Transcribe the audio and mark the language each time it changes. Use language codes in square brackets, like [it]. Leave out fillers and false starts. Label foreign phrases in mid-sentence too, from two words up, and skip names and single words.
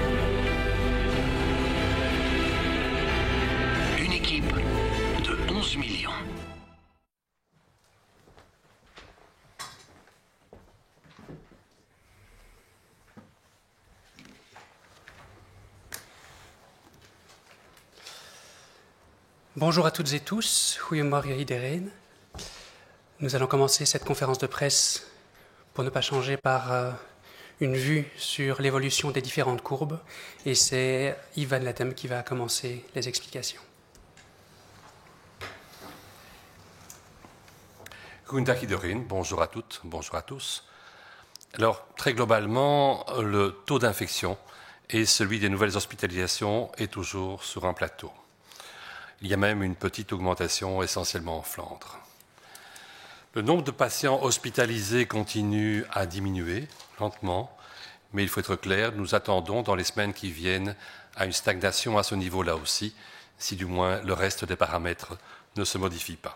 [fr] Une équipe de 11 millions. Bonjour à toutes et tous, [nl] goedemorgen iedereen. [fr] Nous allons commencer cette conférence de presse, pour ne pas changer, par une vue sur l'évolution des différentes courbes. Et c'est Yves Van Lethem qui va commencer les explications. [nl] Goedendag iedereen, [fr] bonjour à toutes, bonjour à tous. Alors, très globalement, le taux d'infection et celui des nouvelles hospitalisations est toujours sur un plateau. Il y a même une petite augmentation, essentiellement en Flandre. Le nombre de patients hospitalisés continue à diminuer, lentement, mais il faut être clair, nous attendons dans les semaines qui viennent à une stagnation à ce niveau-là aussi, si du moins le reste des paramètres ne se modifie pas.